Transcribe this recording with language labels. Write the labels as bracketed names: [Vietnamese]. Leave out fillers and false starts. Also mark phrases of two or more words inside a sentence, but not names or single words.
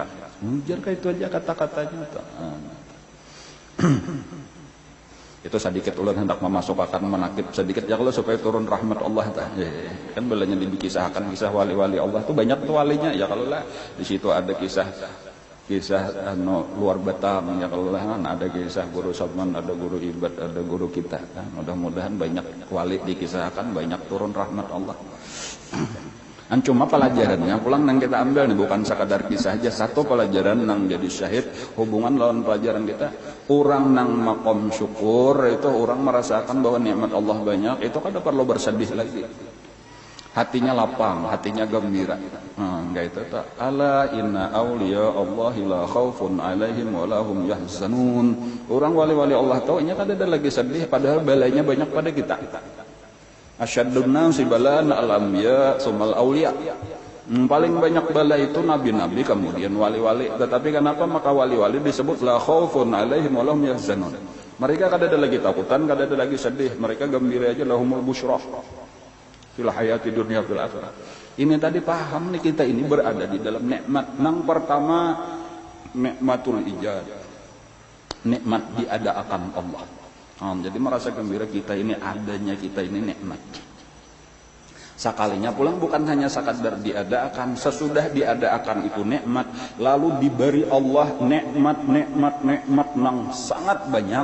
[Banjar] Ujar kayak itu aja kata-katanya. Itu sedikit ulun hendak memasukkan menakib sedikit ya kalau supaya turun rahmat Allah kan belanya dikisahkan kisah wali-wali Allah tuh banyak tuh walinya ya kalau lah di situ ada kisah luar Batam ya kalau lah ada kisah guru Sabman ada guru Ibad ada guru kita mudah-mudahan banyak wali dikisahkan banyak turun rahmat Allah. Cuma pelajarannya pulang nang kita ambil nih bukan sekadar kisah aja satu pelajaran nang jadi syahid hubungan lawan pelajaran kita orang nang makom syukur itu orang merasakan bahwa nikmat Allah banyak itu kada perlu bersedih lagi hatinya lapang hatinya gembira enggak itu tak ala [Arabic] إن أولياء الله لا خوف عليهم ولا هم يحزنون [Banjar] orang wali-wali Allah tahu nya kada ada lagi sedih padahal balainya banyak pada kita. [Arabic] أشد الناس بلاء الأنبياء ثم الأولياء. [Indonesian] Paling banyak bala itu nabi-nabi kemudian wali-wali. Tetapi kenapa maka wali-wali disebut [Arabic] لا خوف عليهم ولا هم يحزنون. [Banjar] Mereka kada ada lagi takutan, kada ada lagi sedih. [Indonesian] Mereka gembira aja [Arabic] لهم البشرى في الحياة الدنيا في الآخرة. [Indonesian] Ini tadi paham nih kita ini berada di dalam nikmat. [Banjar] Nang pertama [Arabic] نعمة الإيجاد. [Indonesian] Nikmat diadakan Allah. Jadi merasa gembira kita ini adanya kita ini nikmat. [Banjar] Sekalinya pulang bukan hanya sekadar diadakan, sesudah diadakan itu nikmat, lalu diberi Allah nikmat nang sangat banyak.